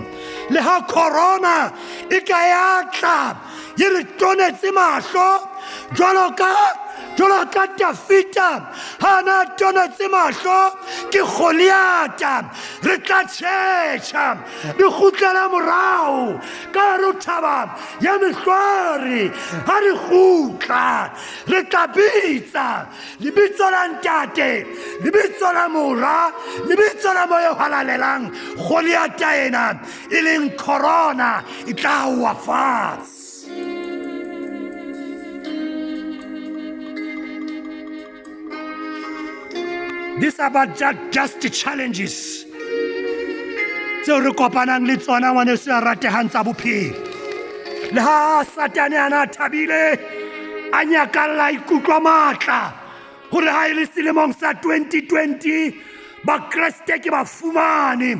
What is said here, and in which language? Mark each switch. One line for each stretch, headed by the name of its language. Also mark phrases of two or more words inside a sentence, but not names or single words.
Southern Sotho: Le ha corona e ka ya tla e re tonetse mahlo, jwalo ka Dafita ha na tonetse mahlo ke Goliata, re tla tjhetjha re kgutlela morao ka hare ho thaba ya Mehlwari. Ha re kgutla re tla bitsa lebitso la Ntate, lebitso la Mora, lebitso la Moya o halalelang. Goliata ena e leng corona e tla wa fatshe.
English: These are but just challenges
Southern Sotho: tseo re kopanang le tsona ngwaneso ya ratehang tsa bophelo. Le ha Satane ana thabile a nyakalla ikutlwa matla hore ha ile selemong sa 2020 ba Kriste ke ba fumane.